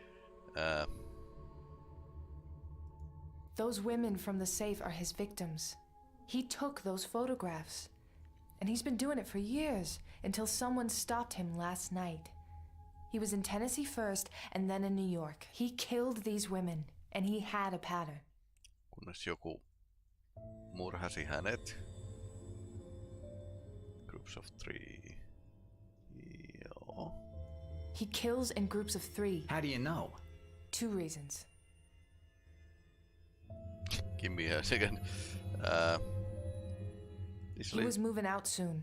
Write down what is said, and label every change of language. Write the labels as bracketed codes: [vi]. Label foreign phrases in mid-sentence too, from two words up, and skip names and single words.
[en] Those women from the safe are his victims. He took those photographs. And he's been doing it for years, until someone stopped him last night. He was in Tennessee first, and then in New York. He killed these women, and he had a pattern. [fi] Kunnes joku murhasi hänet. [en] Groups of 3. Joo. He kills in groups of 3. How do you know? 2 reasons. Give me a second. He was moving out soon.